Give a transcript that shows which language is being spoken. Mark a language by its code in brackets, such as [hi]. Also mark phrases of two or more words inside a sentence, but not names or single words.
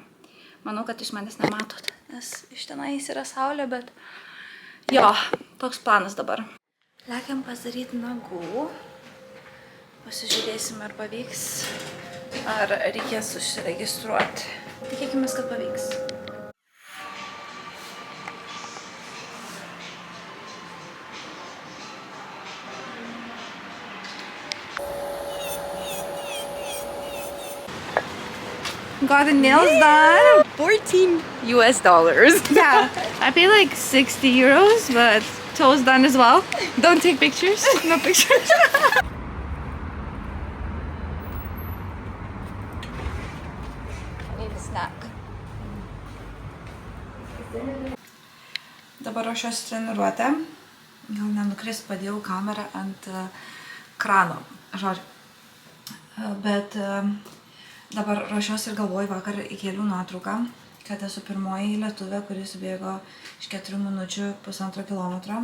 [lt] Manau, kad iš manęs nematot, nes iš tenais yra saulė, bet jo, toks planas dabar. Lekiam padaryti nagų. Pasižiūrėsim, ar pavyks, ar reikės užsiregistruoti. Tikėkimės, kad pavyks. [en] Got the nails done. $14 US. Yeah, I paid like 60 euros, but toes done as well. Don't take pictures. No pictures. I need a snack. [lt] Dabar ruošiuosi treniruotę. Gal nenukris, padėjau kamerą ant krano. Žodžiu. Bet dabar ruošiuosi ir galvoju, vakar įkėliau nuotrauką, kad esu pirmoji lietuvė, kuri subėgo iš 4 minučių 1,5 kilometro.